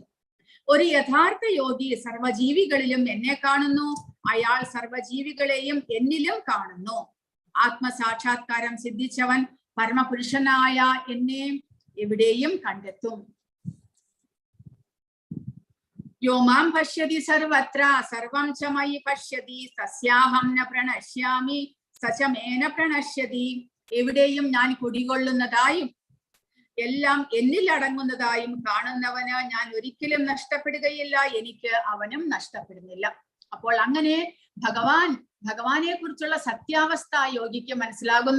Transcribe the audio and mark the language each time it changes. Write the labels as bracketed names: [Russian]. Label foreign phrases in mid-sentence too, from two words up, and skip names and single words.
[Malayalam] ഒരു യഥാർത്ഥ യോഗി സർവജീവികളിലും എന്നെ കാണുന്നു, അയാൾ സർവജീവികളെയും എന്നിലും കാണുന്നു. ആത്മസാക്ഷാത്കാരം സിദ്ധിച്ചവൻ പരമപുരുഷനായ എന്നെ എവിടെയും കണ്ടെത്തും. [Sanskrit] യോ മാം പശ്യതി സർവത്ര സർവം ച മയി പശ്യതി തസ്യാഹം ന പ്രണശ്യാമി സചമേന പ്രണശ്യതി. [Malayalam] എവിടെയും ഞാൻ കുടികൊള്ളുന്നതായും എല്ലാം എന്നിൽ അടങ്ങുന്നതായും കാണുന്നവന് ഞാൻ ഒരിക്കലും നഷ്ടപ്പെടുകയില്ല, എനിക്ക് അവനും നഷ്ടപ്പെടുന്നില്ല. അപ്പോൾ അങ്ങനെ ഭഗവാനെ കുറിച്ചുള്ള സത്യാവസ്ഥ യോഗിക്ക് മനസ്സിലാകുന്നു.